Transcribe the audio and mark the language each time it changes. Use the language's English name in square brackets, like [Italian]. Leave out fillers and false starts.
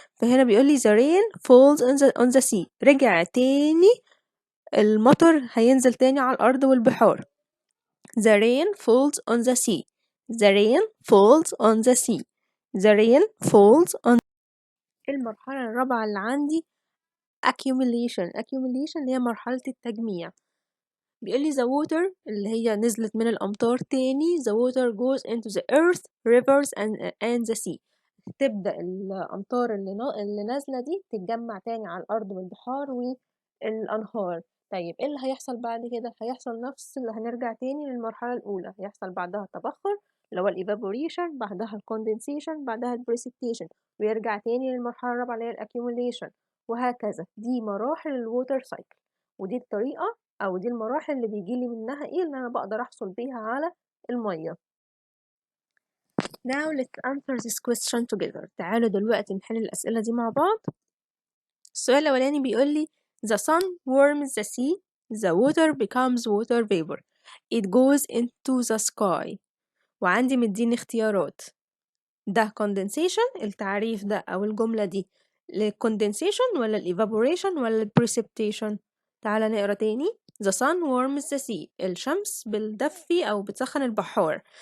[Arabic] فهنا بيقولي [English] the rain falls on the sea. [Arabic] رجع تاني المطر هينزل تاني على الأرض والبحار. [English] the rain falls on the sea. the rain falls on the sea. the rain falls on. [Arabic] المرحلة الرابعة اللي عندي accumulation اللي هي مرحلة التجميع. بيقولي [English] the water [Arabic] اللي هي نزلت من الأمطار تاني [English] the water goes into the earth, rivers and the sea. [Arabic] تبدأ الأمطار اللي نازلة دي تتجمع تاني على الأرض والبحار والأنهار. طيب ايه اللي هيحصل بعد كده؟ هيحصل نفس اللي هنرجع تاني للمرحلة الأولى. هيحصل بعدها التبخر اللي هو evaporation، بعدها condensation، بعدها precipitation، ويرجع تاني للمرحلة الرابعة اللي هي accumulation، وهكذا. دي مراحل الووتر سايكل، ودي الطريقة أو دي المراحل اللي بيجيلي منها ايه اللي أنا بقدر أحصل بيها على المية. [English] Now let's answer this question together. [Arabic] تعالوا دلوقتي نحل الأسئلة دي مع بعض. السؤال الأولاني بيقولي [English] the sun warms the sea, the water becomes water vapor, it goes into the sky. [Arabic] وعندي مديني اختيارات. ده condensation، التعريف ده أو الجملة دي للcondensation ولا evaporation ولا precipitation؟ تعالى نقرا تاني. [English] The sun warms the sea. [Arabic] الشمس بتدفي أو بتسخن البحار.